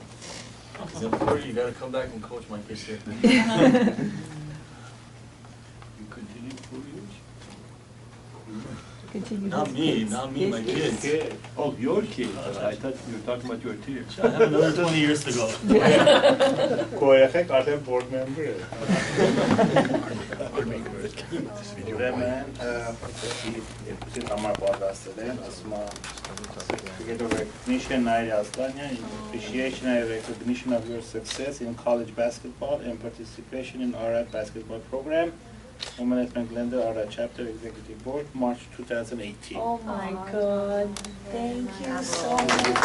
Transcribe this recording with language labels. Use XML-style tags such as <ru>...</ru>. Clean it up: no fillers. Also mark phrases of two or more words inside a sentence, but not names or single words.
<en>Because in 4 years, you gotta come back and coach my kids here. You continue 4 years? Not me, my kids. Oh, your kids. I thought you were talking about your tears. I have another 20 years to go.</en> <hy>Կոյեխեք արդեն</hy> <en>board member</en> <hy>է։ Ուրեմն, երկուսի համար պատրաստել են, ասում է</hy> <en>Certificate of Recognition, Nayiri Aslanyan, in appreciation and recognition of your success in college basketball and participation in Ararat basketball program. Women Glenda Ararat Chapter Executive Board, March 2018. Oh my God. Thank you so much.</en>